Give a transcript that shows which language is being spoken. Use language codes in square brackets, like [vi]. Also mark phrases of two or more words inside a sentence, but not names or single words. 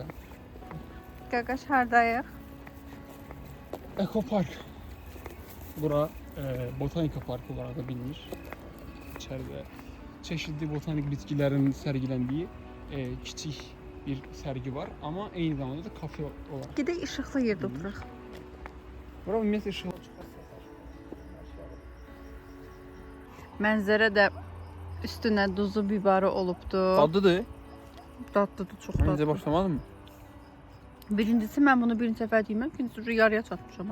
[az] Qaqaş hardayıq? Ekopark. [tr] Bura botanika parkı olarak da bilinir. İçeride çeşitli botanik bitkilerin sergilendiği küçük bir sergi var ama aynı zamanda da kafe olarak. [az] Gedək işıqlı yerdə oturaq. Bura ümumiyyətlə ışığı Mənzərə də üstünə duzu, bibarı olubdu. Dadlıdır. Dadlıdır, çox Məncə dadlı. [tr] başlamadın mı? [az] Birincisi mən bunu birinci səfər yeməm, ikincisi yarıya çatmışam.